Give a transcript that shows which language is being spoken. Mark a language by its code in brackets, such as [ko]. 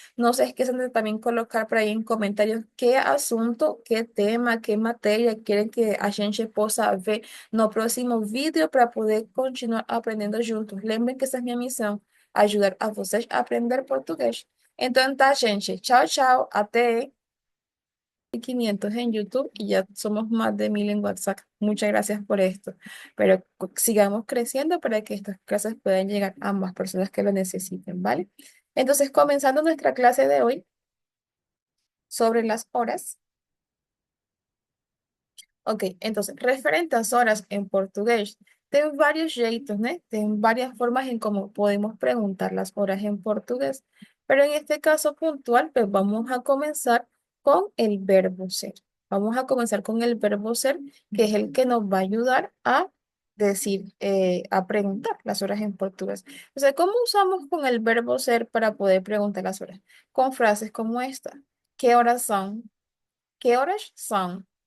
[pt] Não se esqueçam de também colocar para aí em comentários que assunto, que tema, que matéria querem que a gente possa ver no próximo vídeo para poder continuar aprendendo juntos. Lembrem que essa é a minha missão, ajudar a vocês a aprender português. Então tá, gente. Tchau, tchau. [es] Até 500 en YouTube y ya somos más de 1000 en WhatsApp. Muchas gracias por esto. Pero sigamos creciendo para que estas clases puedan llegar a más personas que lo necesiten, ¿vale? Entonces, comenzando nuestra clase de hoy sobre las horas. [pt] Ok, entonces, referente às horas em português, tem vários jeitos, né? Tem várias formas em como podemos perguntar [es] las horas en portugués. Pero en este caso puntual, pues vamos a comenzar con el verbo ser. Vamos a comenzar con el verbo ser, que es el que nos va a ayudar a decir, a preguntar las horas en portugués. O sea, ¿cómo usamos con el verbo ser para poder preguntar las horas? Con frases como esta. ¿Qué horas son? ¿Qué horas son?